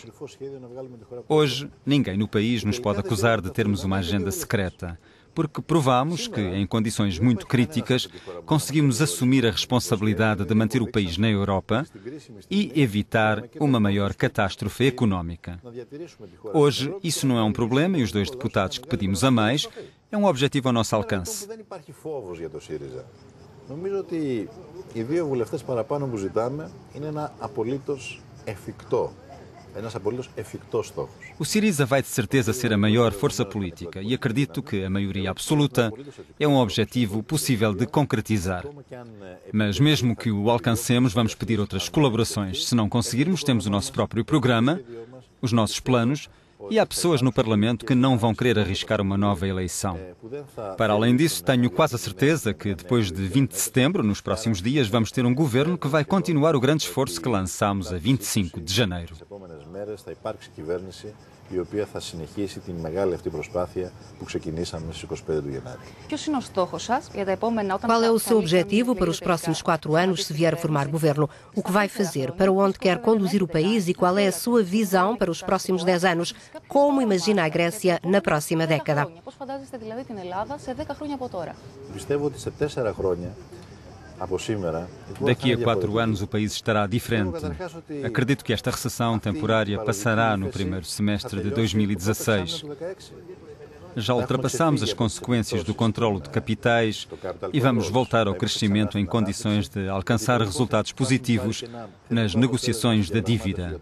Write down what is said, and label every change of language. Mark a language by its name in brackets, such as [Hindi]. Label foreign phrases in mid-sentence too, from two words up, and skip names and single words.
[Portuguese] Hoje, ninguém no país nos pode acusar de termos uma agenda secreta, porque provamos que, em condições muito críticas, conseguimos assumir a responsabilidade de manter o país na Europa e evitar uma maior catástrofe económica. Hoje, isso não é um problema e os 2 deputados que pedimos a mais é um objetivo ao nosso alcance. [Greek] Νομίζω ότι οι 2 βουλευτές παραπάνω που ζητάμε είναι ένα απολύτως εφικτό. [Portuguese] O Syriza vai de certeza ser a maior força política e acredito que a maioria absoluta é um objetivo possível de concretizar. Mas mesmo que o alcancemos, vamos pedir outras colaborações. Se não conseguirmos, temos o nosso próprio programa, os nossos planos, e há pessoas no Parlamento que não vão querer arriscar uma nova eleição. Para além disso, tenho quase a certeza que depois de 20 de setembro, nos próximos dias, vamos ter um governo que vai continuar o grande esforço que lançámos a 25 de janeiro. [Greek] Η οποία θα συνεχίσει την μεγάλη αυτή προσπάθεια που ξεκινήσαμε στις 25 του Γενάρη. [Portuguese] Qual é o seu objetivo para os próximos 4 anos se vier a formar governo? O que vai fazer? Para onde quer conduzir o país e qual é a sua visão para os próximos 10 anos? Como imagina a Grécia na próxima década? [Greek] Πιστεύω ότι σε 4 χρόνια [Portuguese] Daqui a 4 anos o país estará diferente. Acredito que esta recessão temporária passará no primeiro semestre de 2016. Já ultrapassamos as consequências do controlo de capitais e vamos voltar ao crescimento em condições de alcançar resultados positivos nas negociações da dívida.